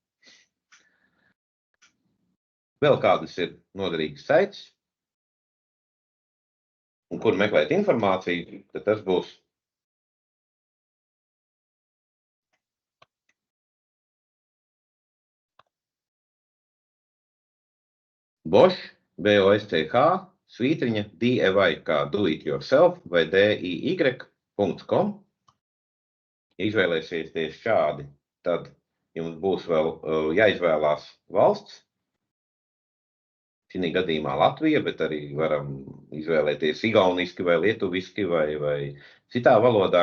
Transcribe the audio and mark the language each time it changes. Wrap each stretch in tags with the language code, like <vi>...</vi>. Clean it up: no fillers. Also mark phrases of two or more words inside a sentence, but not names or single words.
<lv>Vēl kādas ir noderīgas saites, un kur meklēt informāciju, tad tas būs Bosch, BOSCH, svītriņa, DIY, kā</lv> <en>do it yourself,</en> <lv>vai DIY.com. Ja izvēlēsieties šādi, tad jums būs vēl jāizvēlās valsts. Šī gadījumā Latvija, bet arī varam izvēlēties igauniski vai lietuviski vai citā valodā.</lv>